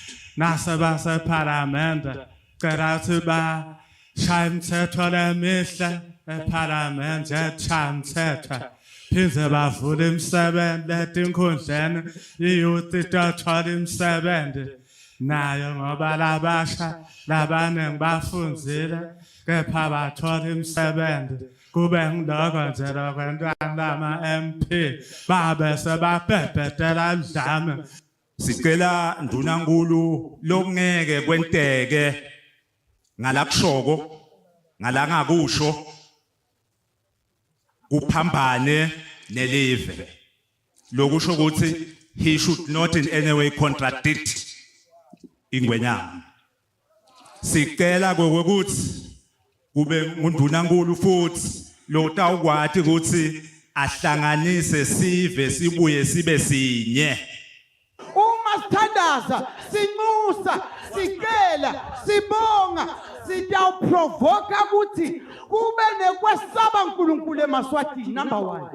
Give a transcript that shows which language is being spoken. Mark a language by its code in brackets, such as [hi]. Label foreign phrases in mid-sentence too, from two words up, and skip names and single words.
[ss] nasabasa parliament carathi shaya imithetho lemihle eParliament eshaya imithetho phindze bavule imisebenzi etinkhundleni iyouth itothola imisebenzi nayo ngoba labasha labaningi bafundzile kepha bathola imisebenzi kube ngiloko nje lokwentwana lama-MP babe sebabhebhetela udlame. Sicela ndunankulu lokungeke kwenteke ngalakushoko ngalangakusho kuphambane nelive lokusho ukuthi [en] he should not in any way contradict [ss] ingwenyama. Sicela ukuthi kube ngundunankulu futhi lotawukwati ukuthi ahlanganise sive sibuye sibe sinye. Uma sithandaza, sinxusa, sicela, sibonga, sitawuprovoka ukuthi kube nekwesaba uNkulunkulu eMaswatini, number 1.